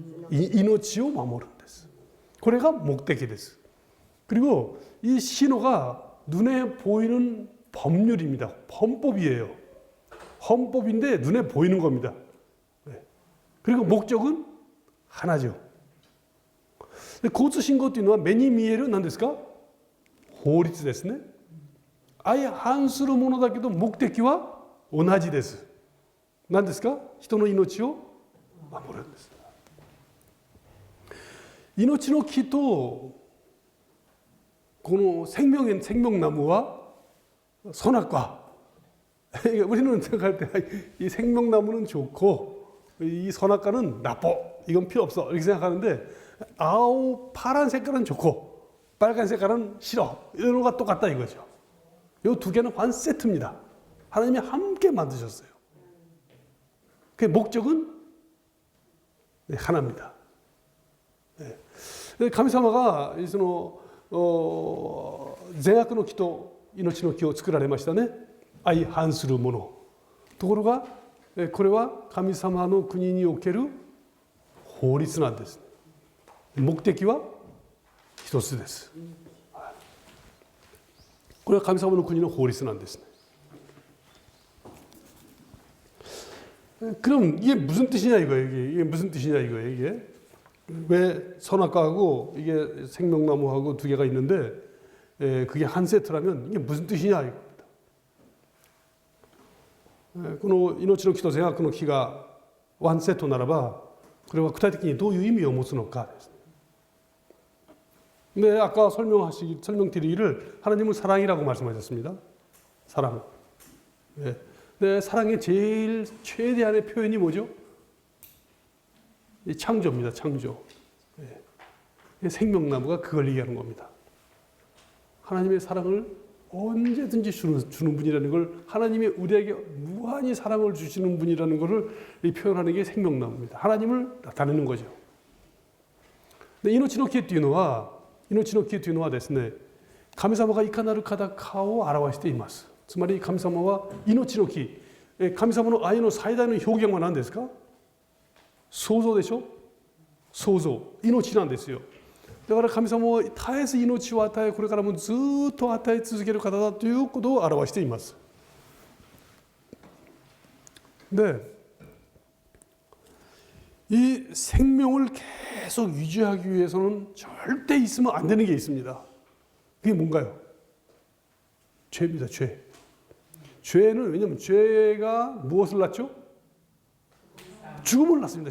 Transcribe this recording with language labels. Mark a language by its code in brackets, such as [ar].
[ja] 命を守るんです.これが目的です. [ko] 그리고 이 신호가 눈에 보이는 법률입니다. 헌법이에요. 헌법인데 눈에 보이는 겁니다. 그리고 목적은 하나죠. [ja] 交通信号というのは目に見える何ですか?法律ですね. 아예反するものだけど目的は同じです. 何ですか?人の命を守るんです. 命の木とこの [ko] 생명나무와 선악과. 우리는 생각할 때 이 생명나무는 좋고 이 선악과는 나빠. 이건 필요 없어. 이렇게 생각하는데 아우 파란 색깔은 좋고 빨간 색깔은 싫어. 이런 거가 똑같다 이거죠. 이 두 개는 한 세트입니다. 하나님이 함께 만드셨어요. 그 목적은 하나입니다. [ja] 神様がその善悪の木と命の木を作られましたね。相反するもの。ところがこれは神様の国における法律なんです。目的は一つです。これは神様の国の法律なんですね。 [ko] 그럼 이게 무슨 뜻이냐 이거예요. 이게 무슨 뜻이냐 이거예요. 이게 왜 선악과하고 이게 생명나무하고 두 개가 있는데 그게 한 세트라면 이게 무슨 뜻이냐 이겁니다. [ja] この命の木と善悪の木がワンセットならばこれは具体的にどういう意味を持つのかです。 [ko] 네, 아까 설명드리기를 하나님은 사랑이라고 말씀하셨습니다. 사랑. 네, 사랑의 제일 최대한의 표현이 뭐죠? 이 창조입니다. 창조. 생명나무가 그걸 얘기하는 겁니다. 하나님의 사랑을 언제든지 주는 분이라는 걸, 하나님이 우리에게 무한히 사랑을 주시는 분이라는 것을 표현하는 게 생명나무입니다. 하나님을 나타내는 거죠. [ja] 命の木っていうのはですね、神様がいかなる方かを表しています。つまり神様は命の木、神様の愛の最大の表現は何ですか？創造でしょ？創造、命なんですよ。だから神様は絶えず命を与え、これからもずっと与え続ける方だということを表しています。 [ko] で、이 생명을 계속 유지하기 위해서는 절대 있으면 안 되는 게 있습니다. 그게 뭔가요? 죄입니다. 죄. 죄는 왜냐하면 죄가 무엇을 낳죠? 죽음을 낳습니다.